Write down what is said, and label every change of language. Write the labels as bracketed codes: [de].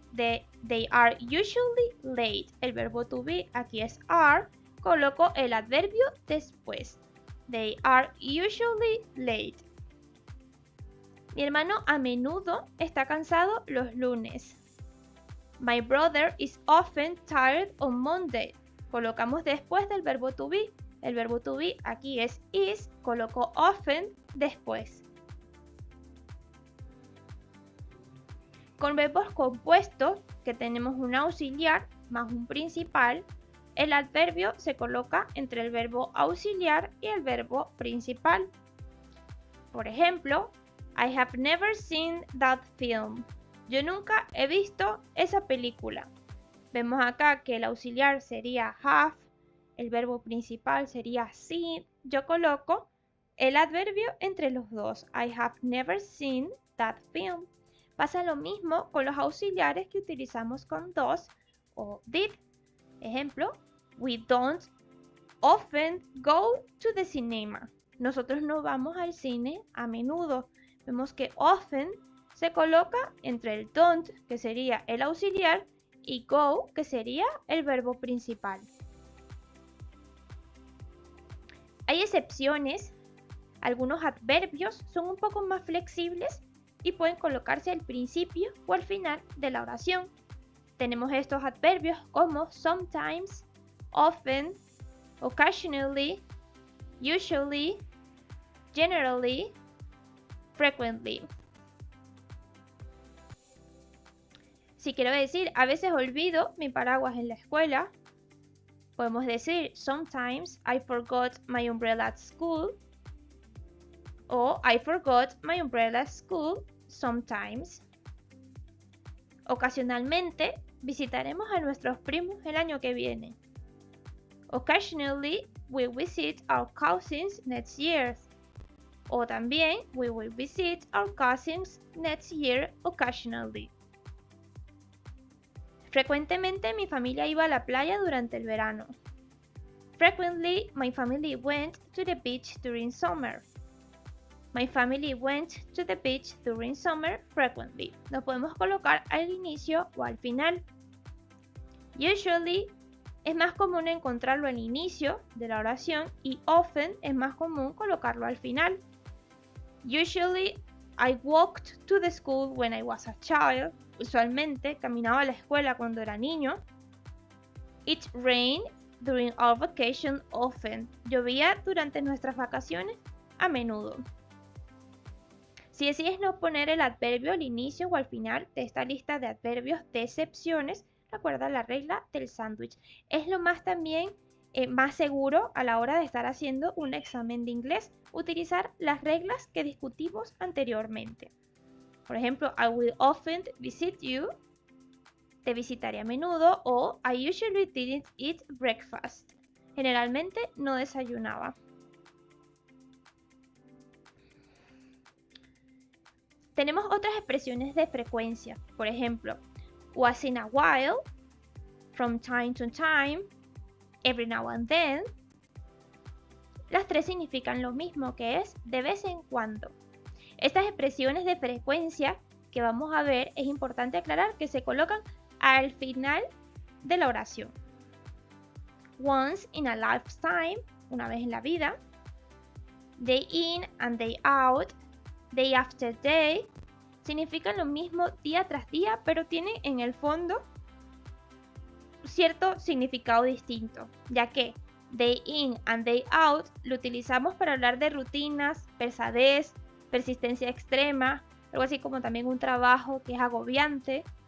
[en] They are usually late. [es] El verbo to be aquí es are. Coloco el adverbio después. [en] They are usually late. [es] Mi hermano a menudo está cansado los lunes. [en] My brother is often tired on Monday. [es] Colocamos después del verbo to be. El verbo to be aquí es is. Coloco often después. Con verbos compuestos, que tenemos un auxiliar más un principal, el adverbio se coloca entre el verbo auxiliar y el verbo principal. Por ejemplo, [en] I have never seen that film. [es] Yo nunca he visto esa película. Vemos acá que el auxiliar sería have, el verbo principal sería seen. Yo coloco el adverbio entre los dos. [en] I have never seen that film. [es] Pasa lo mismo con los auxiliares que utilizamos con does o did. Ejemplo, [en] we don't often go to the cinema. [es] Nosotros no vamos al cine a menudo. Vemos que often se coloca entre el don't, que sería el auxiliar, y go, que sería el verbo principal. Hay excepciones. Algunos adverbios son un poco más flexibles y pueden colocarse al principio o al final de la oración. Tenemos estos adverbios como sometimes, often, occasionally, usually, generally, frequently. Si quiero decir, a veces olvido mi paraguas en la escuela, podemos decir, [en] sometimes I forgot my umbrella at school. O I forgot my umbrella at school sometimes. [es] Ocasionalmente visitaremos a nuestros primos el año que viene. [en] Occasionally, we visit our cousins next year. [es] O también, [en] we will visit our cousins next year occasionally. [es] Frecuentemente mi familia iba a la playa durante el verano. [en] Frequently, my family went to the beach during summer. My family went to the beach during summer frequently. [es] Lo podemos colocar al inicio o al final. Usually es más común encontrarlo al inicio de la oración y often es más común colocarlo al final. [en] Usually I walked to the school when I was a child. [es] Usualmente caminaba a la escuela cuando era niño. [en] It rained during our vacation often. [es] Llovía durante nuestras vacaciones a menudo. Si decides no poner el adverbio al inicio o al final de esta lista de adverbios de excepciones, recuerda la regla del sándwich. Es lo más también más seguro a la hora de estar haciendo un examen de inglés, utilizar las reglas que discutimos anteriormente. Por ejemplo, [en] I will often visit you. [es] Te visitaré a menudo, o [en] I usually didn't eat breakfast. [es] Generalmente no desayunaba. Tenemos otras expresiones de frecuencia. Por ejemplo, [en] once in a while, from time to time, every now and then. [es] Las tres significan lo mismo, que es de vez en cuando. Estas expresiones de frecuencia que vamos a ver, es importante aclarar que se colocan al final de la oración. [en] Once in a lifetime, [es] una vez en la vida. [en] Day in and day out, day after day, [es] significan lo mismo día tras día, pero tienen en el fondo cierto significado distinto, ya que day in and day out lo utilizamos para hablar de rutinas, pesadez, persistencia extrema, algo así como también un trabajo que es agobiante.